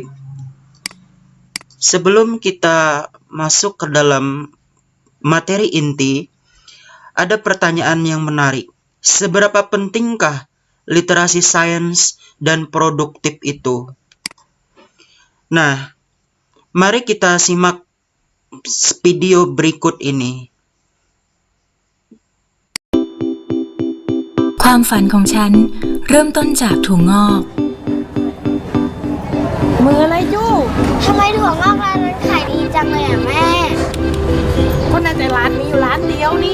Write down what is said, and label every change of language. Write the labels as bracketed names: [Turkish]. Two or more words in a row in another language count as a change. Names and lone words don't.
[Indonesian] Sebelum kita masuk ke dalam materi inti, ada pertanyaan yang menarik. Seberapa pentingkah literasi sains dan produktif itu? Nah, mari kita simak video berikut ini. [Thai] ความฝันของฉันเริ่มต้นจากถั่วงอก มืออะไรจู้ ทำไมถั่วงอกร้านนั้นขายดีจังเลยอ่ะแม่ ก็น่าจะร้านมีอยู่ร้านเดียวนี่